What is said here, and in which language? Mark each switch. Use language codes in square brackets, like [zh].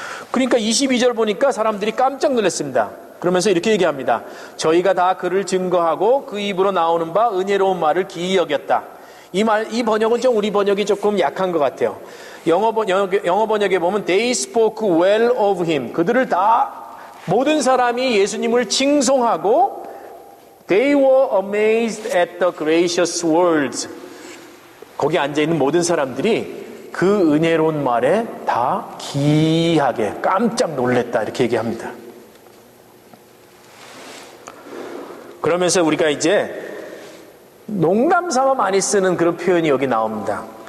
[ko] 그러니까 22절 보니까 사람들이 깜짝 놀랐습니다. 그러면서 이렇게 얘기합니다. 저희가 다 그를 증거하고 그 입으로 나오는 바 은혜로운 말을 기이 여겼다. 이 번역은 좀 우리 번역이 조금 약한 것 같아요. 영어 번역에 보면 [en] They spoke well of him. [ko] 그들을 다 모든 사람이 예수님을 칭송하고 [en] They were amazed at the gracious words. [ko] 거기 앉아있는 모든 사람들이 그 은혜로운 말에 다 기이하게 깜짝 놀랐다 이렇게 얘기합니다. 그러면서 우리가 이제 농담 삼아 많이 쓰는 그런 표현이 여기 나옵니다.